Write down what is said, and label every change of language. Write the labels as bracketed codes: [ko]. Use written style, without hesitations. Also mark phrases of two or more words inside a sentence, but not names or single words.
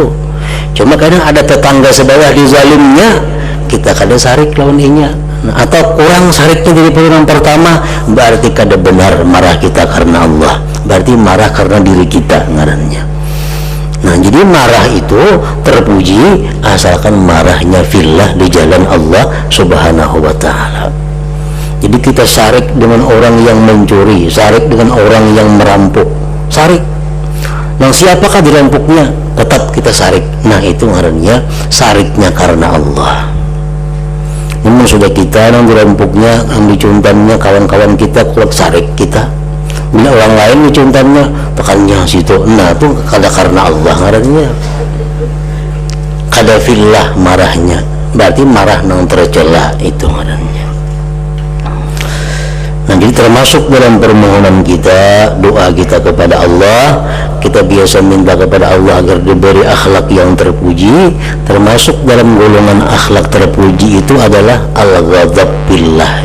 [bjn] Cuma kadang ada tetangga sebelah dizalimnya, kita kadang sarik lawan inya. Atau kurang sariknya dari perbuatan pertama, berarti kada benar marah kita karena Allah, berarti marah karena diri kita ngarannya. Nah, jadi marah itu terpuji asalkan marahnya fillah di jalan Allah [ar] Subhanahu wa ta'ala. [bjn] Jadi kita sarik dengan orang yang mencuri, sarik dengan orang yang merampok, sarik. Nah, siapakah dirampoknya? Tetap kita sarik. Nah, itu ngarannya sariknya karena Allah. Namun sudah kita yang dirampoknya, yang dicuntannya kawan-kawan kita, kulak sarik kita. Bila orang lain dicuntannya, tekannya situ. Nah, itu kada karena Allah ngarannya. Kada fillah marahnya. Berarti marah nang tercela itu ngarannya. Nah, jadi termasuk dalam permohonan kita, doa kita kepada Allah, kita biasa minta kepada Allah agar diberi akhlak yang terpuji. Termasuk dalam golongan akhlak terpuji itu adalah [ar] al-ghadab billah.